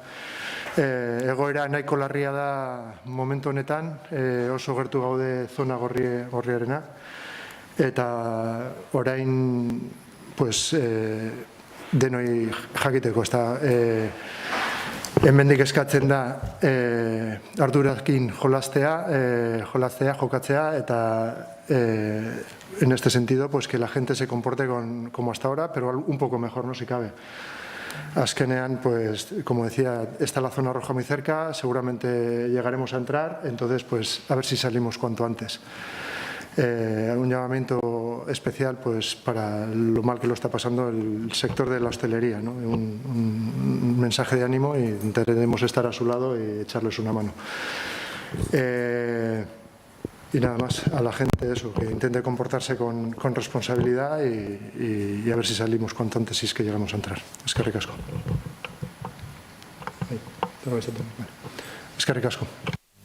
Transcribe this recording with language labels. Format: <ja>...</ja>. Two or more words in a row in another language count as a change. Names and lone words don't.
<eu>Egoera nahiko larria da momentu honetan, oso gertu gaude zona gorriarena. Eta orain denoi jakiteko, ez da, hemendik eskatzen da ardurakin jokatzea,</eu> <es>eta en este sentido, que la gente se comporte como hasta ahora, pero un poco mejor, no si cabe. Askenean, como decía, está la zona roja muy cerca, seguramente llegaremos a entrar, entonces, a ver si salimos cuanto antes. Un llamamiento especial para lo mal que lo está pasando el sector de la hostelería, ¿no? Un mensaje de ánimo y intentaremos estar a su lado y echarles una mano. Y nada más, a la gente eso, que intente comportarse con responsabilidad y a ver si salimos cuanto antes si es que llegamos a entrar.</es> <eu>Eskerrik asko. Eskerrik asko.</eu>